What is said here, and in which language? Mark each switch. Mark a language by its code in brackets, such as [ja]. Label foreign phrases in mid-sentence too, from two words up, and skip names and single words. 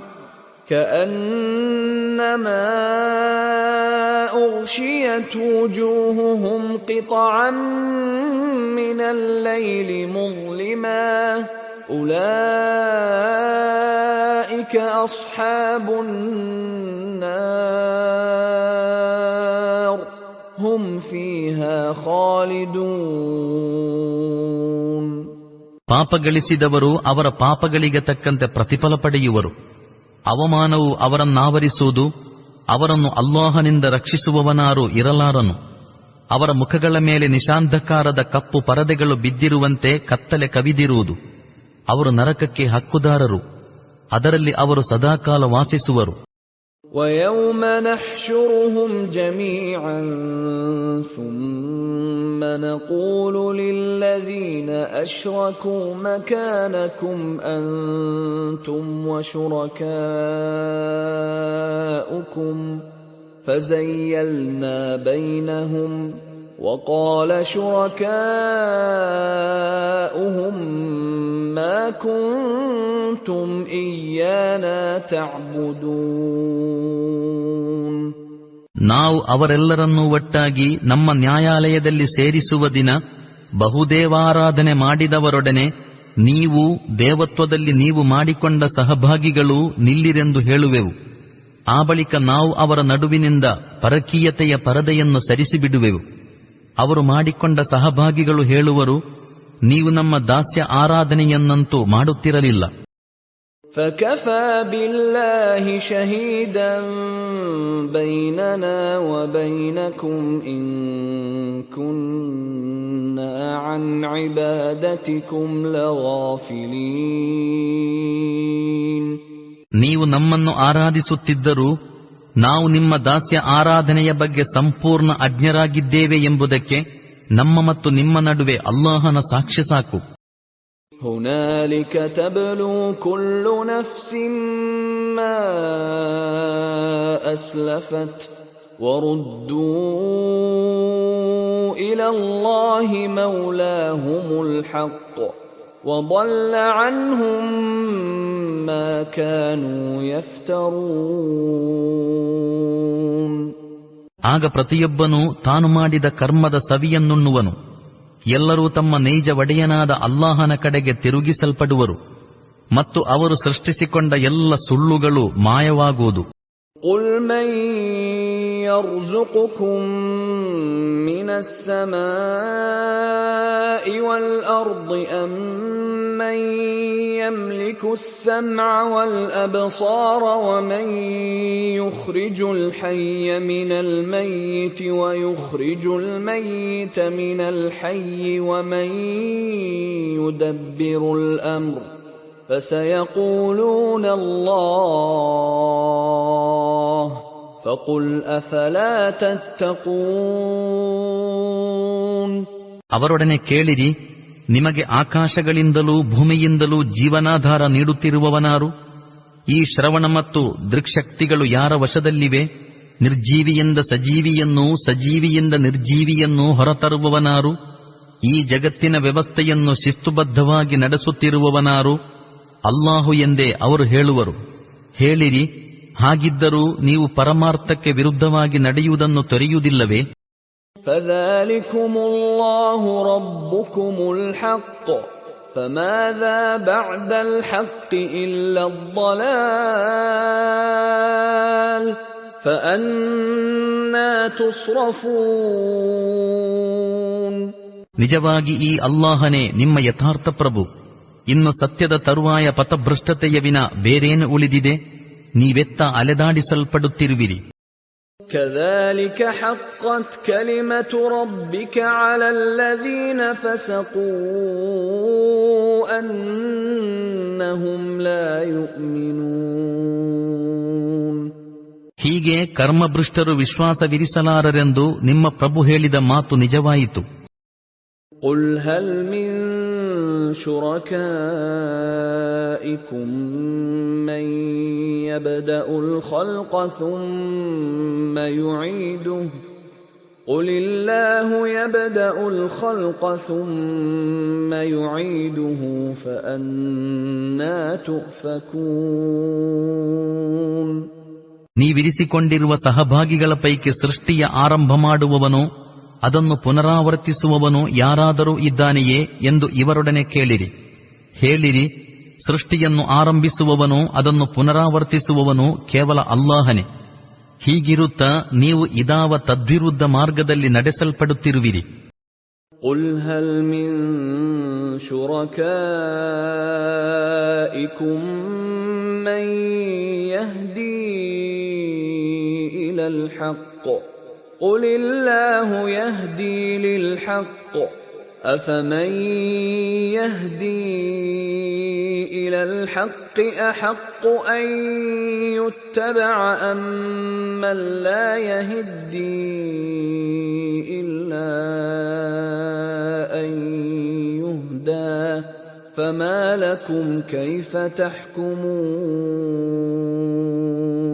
[ar] كأنما أغشيت وجوههم قطعا من الليل مظلما أولئك أصحاب النار هم فيها خالدون. [kn] ಪಾಪ ಗಳಿಸಿದವರು ಅವರ ಪಾಪಗಳಿಗೆ ತಕ್ಕಂತೆ ಪ್ರತಿಫಲ ಪಡೆಯುವರು. ಅವಮಾನವು ಅವರನ್ನಾವರಿಸುವುದು. ಅವರನ್ನು ಅಲ್ಲಾಹನಿಂದ ರಕ್ಷಿಸುವವನಾರು ಇರಲಾರನು. ಅವರ ಮುಖಗಳ ಮೇಲೆ ನಿಶಾಂಧಕಾರದ ಕಪ್ಪು ಪರದೆಗಳು ಬಿದ್ದಿರುವಂತೆ ಕತ್ತಲೆ ಕವಿದಿರುವುದು. ಅವರು ನರಕಕ್ಕೆ ಹಕ್ಕುದಾರರು, ಅದರಲ್ಲಿ ಅವರು ಸದಾಕಾಲ ವಾಸಿಸುವರು. [ar] وَيَوْمَ نَحْشُرُهُمْ جَمِيعًا ثُمَّ نَقُولُ لِلَّذِينَ أَشْرَكُوا مَكَانَكُمْ أَنْتُمْ وَشُرَكَاؤُكُمْ فَزَيَّلْنَا بَيْنَهُمْ وَقَالَ شُرَكَاؤُهُمْ مَا كُنْتُمْ إِيَّانَا تَعْبُدُونَ. [kn] ನಾವು ಅವರೆಲ್ಲರನ್ನೂ ಒಟ್ಟಾಗಿ ನಮ್ಮ ನ್ಯಾಯಾಲಯದಲ್ಲಿ ಸೇರಿಸುವ ದಿನ ಬಹುದೇವಾರಾಧನೆ ಮಾಡಿದವರೊಡನೆ ನೀವು ದೇವತ್ವದಲ್ಲಿ ನೀವು ಮಾಡಿಕೊಂಡ ಸಹಭಾಗಿಗಳು ನಿಲ್ಲಿರೆಂದು ಹೇಳುವೆವು. ಆ ಬಳಿಕ ನಾವು ಅವರ ನಡುವಿನಿಂದ ಪರಕೀಯತೆಯ ಪರದೆಯನ್ನು ಸರಿಸಿಬಿಡುವೆವು. ಅವರು ಮಾಡಿಕೊಂಡ ಸಹಭಾಗಿಗಳು ಹೇಳುವರು, ನೀವು ನಮ್ಮ ದಾಸ್ಯ ಆರಾಧನೆಯನ್ನಂತೂ ಮಾಡುತ್ತಿರಲಿಲ್ಲ. [ar] فكفى بالله شهيدا بيننا وبينكم إن كنا عن عبادتكم لغافلين. [kn] ನೀವು ನಮ್ಮನ್ನು ಆರಾಧಿಸುತ್ತಿದ್ದರೂ ನಾವು ನಿಮ್ಮ ದಾಸ್ಯ ಆರಾಧನೆಯ ಬಗ್ಗೆ ಸಂಪೂರ್ಣ ಅಜ್ಞರಾಗಿದ್ದೇವೆ ಎಂಬುದಕ್ಕೆ ನಮ್ಮ ಮತ್ತು ನಿಮ್ಮ ನಡುವೆ ಅಲ್ಲಾಹನ ಸಾಕ್ಷ್ಯ ಸಾಕು. [ar] هنالك تبلو كل نفس ما أسلفت وردوا إلى الله مولاهم الحق وضل عنهم ما كانوا يفترون. [kn] ಆಗ ಪ್ರತಿಯೊಬ್ಬನೂ ತಾನು ಮಾಡಿದ ಕರ್ಮದ ಸವಿಯನ್ನುಣ್ಣುವನು. ಎಲ್ಲರೂ ತಮ್ಮ ನೈಜ ಒಡೆಯನಾದ ಅಲ್ಲಾಹನ ಕಡೆಗೆ ತಿರುಗಿಸಲ್ಪಡುವರು ಮತ್ತು ಅವರು ಸೃಷ್ಟಿಸಿಕೊಂಡ ಎಲ್ಲ ಸುಳ್ಳುಗಳು ಮಾಯವಾಗುವುದು. [ar] قُلْ مَن يَرْزُقُكُم مِّنَ السَّمَاءِ وَالْأَرْضِ أَمَّن يَمْلِكُ السَّمْعَ وَالْأَبْصَارَ وَمَن يُخْرِجُ الْحَيَّ مِنَ الْمَيِّتِ وَيُخْرِجُ الْمَيِّتَ مِنَ الْحَيِّ وَمَن يُدَبِّرُ الْأَمْرَ فسيقولون الله فقل أفلا تتقون. [kn] ಅವರೊಡನೆ ಕೇಳಿರಿ, ನಿಮಗೆ ಆಕಾಶಗಳಿಂದಲೂ ಭೂಮಿಯಿಂದಲೂ ಜೀವನಾಧಾರ ನೀಡುತ್ತಿರುವವನಾರು? ಈ ಶ್ರವಣ ಮತ್ತು ದೃಕ್ಶಕ್ತಿಗಳು ಯಾರ ವಶದಲ್ಲಿವೆ? ನಿರ್ಜೀವಿಯಿಂದ ಸಜೀವಿಯನ್ನೂ ಸಜೀವಿಯಿಂದ ನಿರ್ಜೀವಿಯನ್ನೂ ಹೊರತರುವವನಾರು? ಈ ಜಗತ್ತಿನ ವ್ಯವಸ್ಥೆಯನ್ನು ಶಿಸ್ತುಬದ್ಧವಾಗಿ ನಡೆಸುತ್ತಿರುವವನಾರು? ಅಲ್ಲಾಹು ಎಂದೇ ಅವರು ಹೇಳುವರು. ಹೇಳಿರಿ, ಹಾಗಿದ್ದರೂ ನೀವು ಪರಮಾರ್ಥಕ್ಕೆ ವಿರುದ್ಧವಾಗಿ ನಡೆಯುವುದನ್ನು ತೊರೆಯುವುದಿಲ್ಲವೇ? [ar] فذلكم الله ربكم الحق فماذا بعد الحق إلا الضلال فأنى تصرفون. [kn] ನಿಜವಾಗಿ ಈ ಅಲ್ಲಾಹನೇ ನಿಮ್ಮ ಯಥಾರ್ಥ ಪ್ರಭು. ಇನ್ನು ಸತ್ಯದ ತರುವಾಯ ಪಥಭ್ರಷ್ಟತೆಯ ವಿನ ಬೇರೇನು ಉಳಿದಿದೆ? ನೀವೆತ್ತ ಅಲೆದಾಡಿಸಲ್ಪಡುತ್ತಿರುವಿರಿ. [ar] كذلك حقت كلمة ربك على الذين فسقوا أنهم لا يؤمنون. [kn] ಹೀಗೆ ಕರ್ಮಭ್ರಷ್ಟರು ವಿಶ್ವಾಸವಿರಿಸಲಾರರೆಂದು ನಿಮ್ಮ ಪ್ರಭು ಹೇಳಿದ ಮಾತು ನಿಜವಾಯಿತು. [ar] قل هل من شركائكم من يبدأ الخلق ثم يعيده قل الله يبدأ الخلق ثم يعيده فأنى تؤفكون. [kn] ನೀವಿರಿಸಿಕೊಂಡಿರುವ ಸಹಭಾಗಿಗಳ ಪೈಕಿ ಸೃಷ್ಟಿಯ ಆರಂಭ ಮಾಡುವವನು ಅದನ್ನು ಪುನರಾವರ್ತಿಸುವವನು ಯಾರಾದರೂ ಇದ್ದಾನೆಯೇ ಎಂದು ಇವರೊಡನೆ ಕೇಳಿರಿ. ಹೇಳಿರಿ, ಸೃಷ್ಟಿಯನ್ನು ಆರಂಭಿಸುವವನು ಅದನ್ನು ಪುನರಾವರ್ತಿಸುವವನು ಕೇವಲ ಅಲ್ಲಾಹನೇ. ಹೀಗಿರುತ್ತಾ ನೀವು ಇದಾವ ತದ್ವಿರುದ್ಧ ಮಾರ್ಗದಲ್ಲಿ ನಡೆಸಲ್ಪಡುತ್ತಿರುವಿರಿ. [ar] قُلْ هَلْ مِن شُرَكَائِكُم مَّن يَهْدِي إِلَى الْحَقِّ قُلِ اللَّهُ يَهْدِي لِلْحَقِّ أَفَمَن يَهْدِي إِلَى الْحَقِّ أَحَقُّ أَن يُتَّبَعَ أَمَّن لَّا يَهِدِّي إِلَّا أَن يُهْدَىٰ فَمَا لَكُمْ كَيْفَ تَحْكُمُونَ.